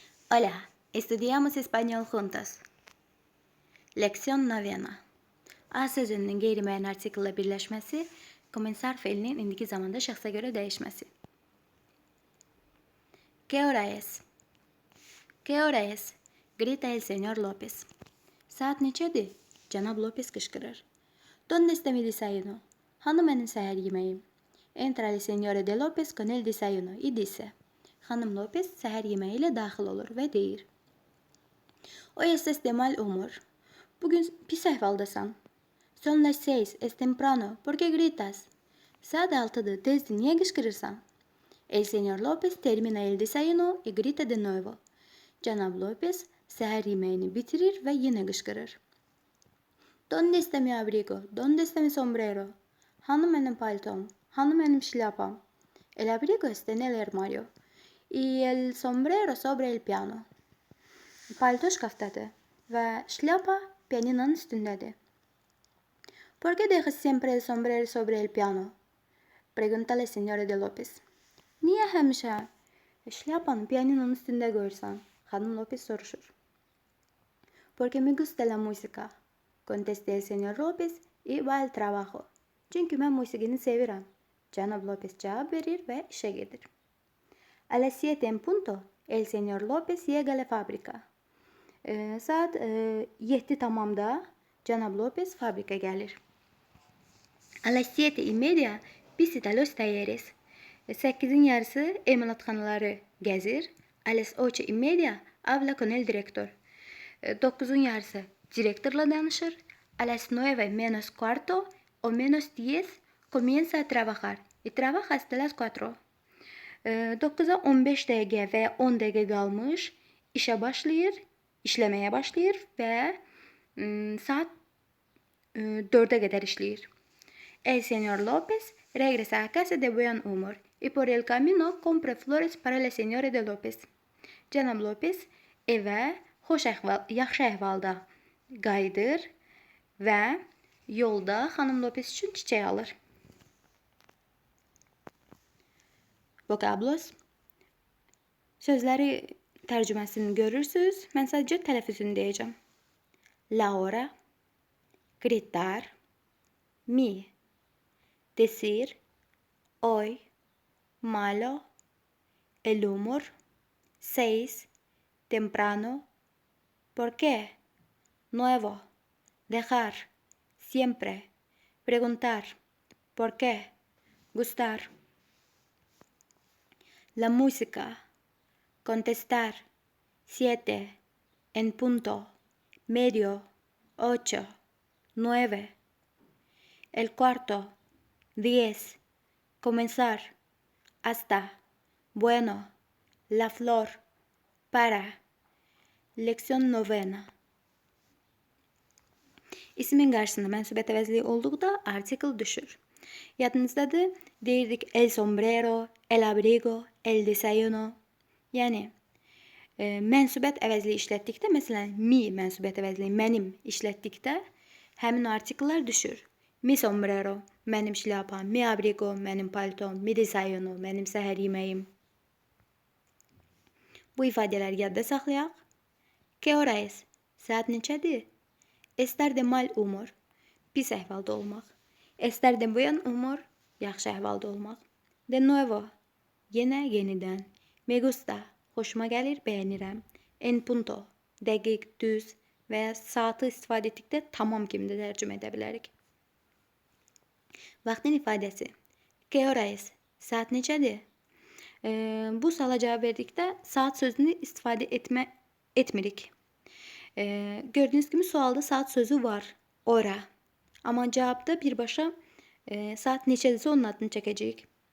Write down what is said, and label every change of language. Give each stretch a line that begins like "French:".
Spanish: Hola, estudiamos español juntos. Lección novena.
Azerbaijani: A sözünün qeyri-müəyyən artiklla birləşməsi, komensar fe'linin indiki zamanda şəxsə görə dəyişməsi.
Spanish: ¿Qué hora es? ¿Qué hora es? Grita el señor López.
Azerbaijani: Saat neçədir? Cənab López qışqırır.
Spanish: ¿Dónde está mi desayuno?
Azerbaijani: Hanı mənim səhər yeməyim?
Spanish: Entra el señor de López con el desayuno y dice.
Azerbaijani: Xanım López səhər yeməyi ilə daxil olur və deyir.
Spanish: Hoy estás de mal humor.
Azerbaijani: Bugün pis əhvaldasan.
Spanish: Son las 6, es temprano, ¿por qué gritas?
Azerbaijani: Saat 6'dır, tezdir, niye qışqırırsan?
Spanish: El señor López termina el desayuno y grita de nuevo.
Azerbaijani: Cənab López səhər yeməyini bitirir və yenə qışqırır.
Spanish: ¿Dónde está mi abrigo? ¿Dónde está mi sombrero?
Azerbaijani: Hanı mənim paltom? Hanı mənim şlyapam?
Spanish: El abrigo está en el armario y el sombrero sobre el piano.
Azerbaijani: Palto şkafdadır və şlyapa pianinonun üstündədir.
Spanish: ¿Por qué dejas siempre el sombrero sobre el piano? Pregunta la señora de López.
Azerbaijani: Niye həmişə şlyapanı pianinonun üstündə qoyursan? Xanım López soruşur.
Spanish: Porque me gusta la música, contesta el señor López y va al trabajo.
Azerbaijani: Çünkü mən musiqini sevirəm. Cənab López cavab verir və işə gedir.
Spanish: A las 7 en punto, el señor López llega a la fábrica.
Azerbaijani: Saat 7 tamamda Cənab López fabrika gəlir.
Spanish: A las 7:30 visita los talleres.
Azerbaijani: 8'in yarısı emalatxanaları gəzir.
Spanish: A las 8:30 habla con el director.
Azerbaijani: 9'un yarısı direktorla danışır.
Spanish: A las 9 menos cuarto o menos 10 comienza a trabajar y trabaja hasta las 4.
Azerbaijani: 9'a 15 dəqiqə və 10 dəqiqə qalmış işləməyə başlayır və saat 4'ə qədər işləyir.
Spanish: El señor López regresa a casa de buen humor y por el camino compra flores para la señora de López.
Azerbaijani: Cənab López evə yaxşı əhvalda qayıdır və yolda xanım López üçün çiçək alır. Vocablos. Sözləri tərcüməsini görürsünüz. Mən sadəcə tələffüzünü deyəcəm.
Spanish: La hora, gritar, mi, decir, hoy, malo, el humor, 6, temprano, ¿por qué? Nuevo, dejar, siempre, preguntar, ¿por qué? Gustar. La música, contestar, 7, en punto, medio, 8, 9. El cuarto, 10, comenzar, hasta, bueno, la flor, para. Leksiyon novena.
Azerbaijani: İsmin qarşısında mənsubət əvəzliyi olduqda artikel düşür. Yadınızdadır, deyirdik
Spanish: el sombrero, el abrigo, el desayuno.
Azerbaijani: Yəni, mənsubət əvəzliyi işlətdikdə, məsələn, mi mənsubət əvəzliyi mənim işlətdikdə həmin artikellər düşür.
Spanish: Mi sombrero,
Azerbaijani: mənim şlyapam,
Spanish: mi abrigo,
Azerbaijani: mənim paltom,
Spanish: mi desayuno,
Azerbaijani: mənim səhər yeməyim. Bu ifadələri yadda saxlayaq.
Spanish: ¿Qué hora es?
Azerbaijani: Saat neçədir?
Spanish: Estar de mal humor,
Azerbaijani: pis əhvalda olmaq.
Spanish: Estar de buen humor,
Azerbaijani: yaxşı əhvalda olmaq.
Spanish: De nuevo,
Azerbaijani: yenidən.
Spanish: Me gusta,
Azerbaijani: xoşuma gəlir, bəyənirəm.
Spanish: En punto,
Azerbaijani: dəqiq, düz və ya saatı istifadə etdikdə tamam kimi də tərcümə edə bilərik. Vaxtın ifadəsi.
Spanish: ¿Qué hora es?
Azerbaijani: Saat neçədir? Bu suala cavab verdikdə saat sözünü istifadə etmirik.
Turkish: Gördüğünüz gibi sualda saat sözü var. Ora. Ama cevapta
Azerbaijani: birbaşa saat neçədirsə onun adını çəkəcəyik.